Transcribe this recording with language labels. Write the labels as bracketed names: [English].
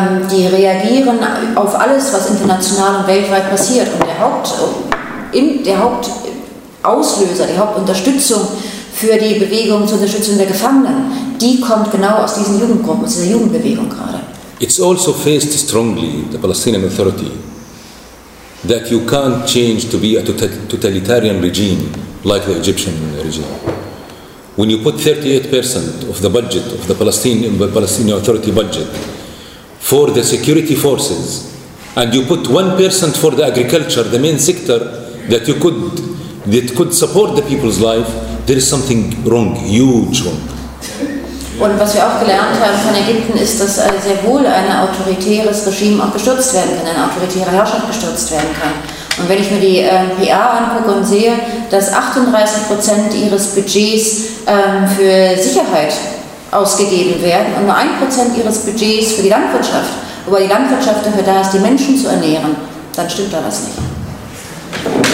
[German] Die reagieren auf alles, was international und weltweit passiert. Und der Hauptauslöser, die Hauptunterstützung für die Bewegung zur Unterstützung der Gefangenen, die kommt genau aus diesen Jugendgruppen, aus dieser Jugendbewegung gerade. [English] It's also faced strongly the Palestinian Authority that you can't change to be a totalitarian regime like the Egyptian regime. When you put 38% of the budget of the Palestinian Authority budget for the security forces, and you put 1% for the agriculture, the main sector that could support the people's life, there is something wrong, huge wrong. [German] Und was wir auch gelernt haben von Ägypten ist, dass sehr wohl ein autoritäres Regime auch gestürzt werden kann, eine autoritäre Herrschaft gestürzt werden kann. Und wenn ich mir die PR angucke und sehe, dass 38% ihres Budgets für Sicherheit ausgegeben werden und nur 1% ihres Budgets für die Landwirtschaft, wobei die Landwirtschaft dafür da ist, die Menschen zu ernähren, dann stimmt da was nicht.